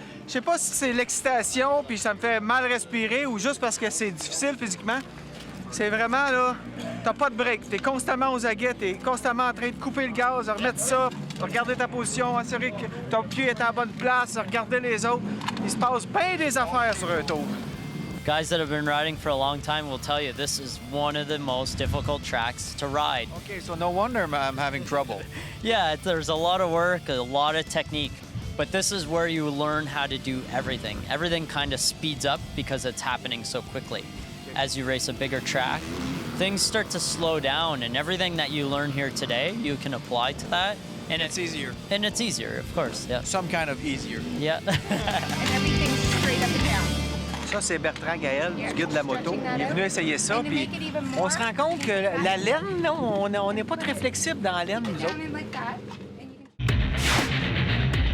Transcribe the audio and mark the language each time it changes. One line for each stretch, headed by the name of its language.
French: Je sais pas si c'est l'excitation puis ça me fait mal respirer ou juste parce que c'est difficile physiquement. C'est vraiment là, t'as pas de break. T'es constamment aux aguets, t'es constamment en train de couper le gaz, de remettre ça, de regarder ta position, assurer que ton pied est à la bonne place, de regarder les autres. Il se passe bien des affaires sur un tour.
English: Guys that have been riding for a long time will tell you this is one of the most difficult tracks to ride. Okay, so no wonder I'm having trouble. Yeah, there's a lot of work, a lot of technique, but this is where you learn how to do everything. Everything kind of speeds up because it's happening so quickly. As you race a bigger track, things start to slow down, and everything that you learn here today, you can apply to that. And It's easier. And it's easier, of course, yeah. Some kind of easier. Yeah. And everything's straight up and down.
French: Ça, c'est Bertrand Gaël, du guide de la moto. Il est venu essayer ça,
English: And to
French: puis
English: make it even more,
French: on se rend compte que la laine, là, on n'est pas très flexible dans la laine, nous autres.
English: down in like that. And you can